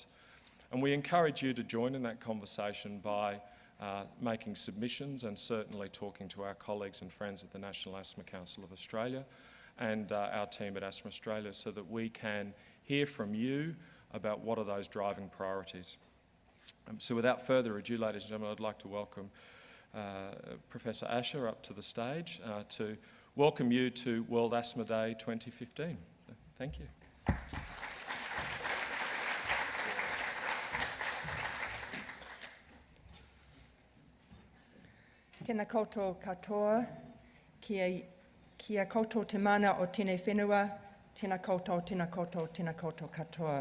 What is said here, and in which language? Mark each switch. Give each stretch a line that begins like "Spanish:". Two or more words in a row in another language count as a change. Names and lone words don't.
English: And we encourage you to join in that conversation by making submissions and certainly talking to our colleagues and friends at the National Asthma Council of Australia and our team at Asthma Australia so that we can hear from you about what are those driving priorities. So without further ado, ladies and gentlemen, I'd like to welcome Professor Asher up to the stage to welcome you to World Asthma Day 2015. Thank you.
Māori: Tēnā koutou katoa, kia koutou te mana o tēnei whenua, tēnā koutou, tēnā koutou, tēnā koutou katoa.